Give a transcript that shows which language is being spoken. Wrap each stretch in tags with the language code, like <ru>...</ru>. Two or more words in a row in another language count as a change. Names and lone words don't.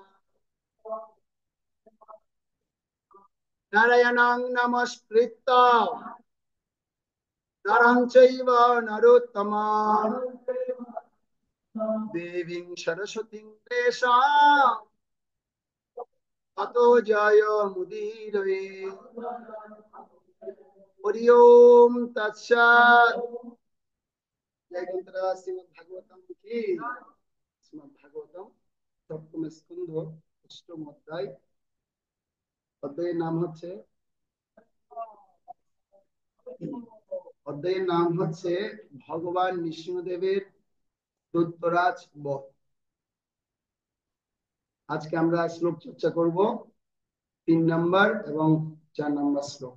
<sa>नारायणं नमस्कृत्य नरं चैव नरोत्तमं देवीं सरस्वतीं देशां ततो जयमुदीरये। हरि ओम तत्सत्।</sa> <hi>जय ग्रंथराज श्रीमद् भागवतम की। श्रीमद् भागवतम सप्तम स्कंध अष्टम अध्याय।</hi> <bn>অধ্যায়ের নাম হচ্ছে ভগবান নৃসিংহদেবের দৈত্যরাজ বধ। আজকে আমরা শ্লোক চর্চা করব 3 নম্বর এবং 4 নম্বর শ্লোক।</bn>